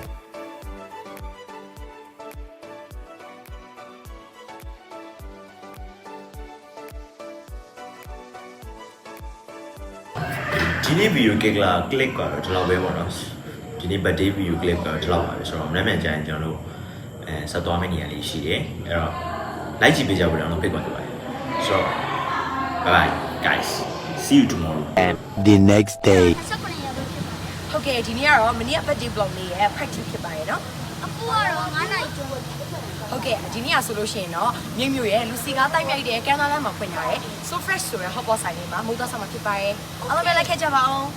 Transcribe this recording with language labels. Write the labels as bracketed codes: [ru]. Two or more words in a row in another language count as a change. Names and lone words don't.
[my] ဒီနေ့ဗီဒီယိုကလစ်ကတော့ဒီလောက်ပဲပေါ့နော်ဒီနေ့ [en] birthday video clip [my] ကတော့ဒီလောက်ပါပဲဆိုတော့မနေ့ကကြာရင်ကျွန်တော်တို့ဆက်သွားမယ့်နေရာလေးရှိတယ်အဲ့တော့ like ကြည့်ပေးကြပါဦးတော့ဖိတ်ခေါ်ကြပါတယ်ဆိုတော့ [en] bye bye guys see you tomorrow and the next day [my] ဟုတ်ကဲ့ဒီနေ့ကတော့မနေ့က [en] birthday vlog [my] လေးရဲ့ practice ဖြစ်ပါတယ်နော် အခုကတော့9နာရီကျော် ဟုတ်ကဲ့ဒီနေ့ကဆိုလို့ရှိရင်တော့မြင့်မြို့ရဲ့လူစီကားတိုက်မြိုက်တဲ့ကန်နာလမ်းမှာဖွင့်ထားတဲ့ [en] so fresh [my] ဆိုတဲ့ [en] hot pot [my] ဆိုင်လေးမှာမိုးသားဆောင်မှာဖြစ်ပါတယ်အားလုံးပဲလိုက်ခဲ့ကြပါအောင်